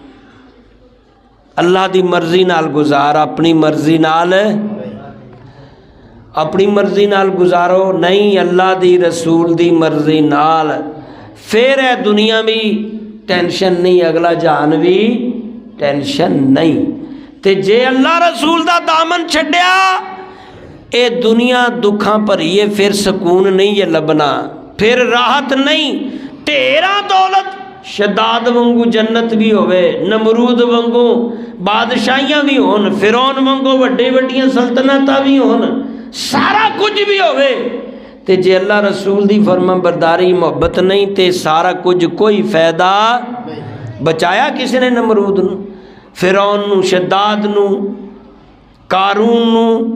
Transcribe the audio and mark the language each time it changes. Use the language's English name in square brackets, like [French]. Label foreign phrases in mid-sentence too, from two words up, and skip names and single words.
[Punjabi] اللہ دی مرضی نال گزار، اپنی مرضی نال اپنی مرضی نال گزارو نہیں، اللہ دی رسول دی مرضی نال. پھر ہے دنیا بھی ٹینشن نہیں، اگلا جہان بھی ٹینشن نہیں. تے جے اللہ رسول دا دامن چھڈیا اے دنیا دکھاں بھریے، پھر سکون نہیں یہ لبنا، پھر راحت نہیں. تیرا دولت شداد وانگو جنت بھی ہوئے، نمرود وانگو بادشاہیاں بھی ہون، فرعون وانگو وڈے وڈیاں سلطنتاں بھی ہون، سارا کچھ بھی ہوئے تے جے اللہ رسول دی فرما برداری محبت نہیں تے سارا کچھ کوئی فائدہ. بچایا کسی نے نمرود نو، فرعون نو، شداد نو، قارون نو؟